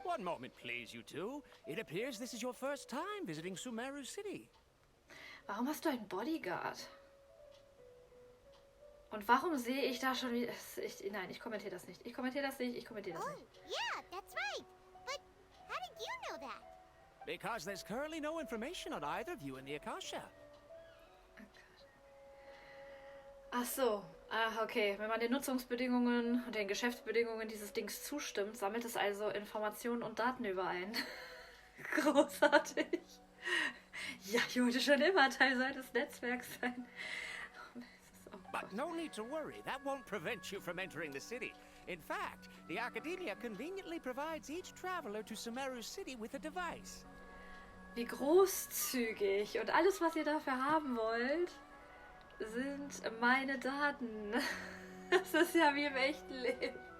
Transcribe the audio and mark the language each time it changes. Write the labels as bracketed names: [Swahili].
[English] One moment, please, you two. It appears this is your first time visiting Sumeru City. [German] Warum hast du einen Bodyguard? Und warum sehe ich da schon wieder... Nein, ich kommentiere das nicht. Ich kommentiere das nicht. [English] Oh, yeah, that's right. But how did you know that? Because there's currently no information on either of you in the Akasha. [German] Ach so. Ah, okay. Wenn man den Nutzungsbedingungen und den Geschäftsbedingungen dieses Dings zustimmt, sammelt es also Informationen und Daten überein. Großartig. Ja, ich wollte schon immer Teil seines Netzwerks sein. [English] But no need to worry, that won't prevent you from entering the city. In fact, the Academia conveniently provides each traveler to Sumeru City with a device. [German] Wie großzügig. Und alles, was ihr dafür haben wollt, sind meine Daten. Das ist ja wie im echten Leben.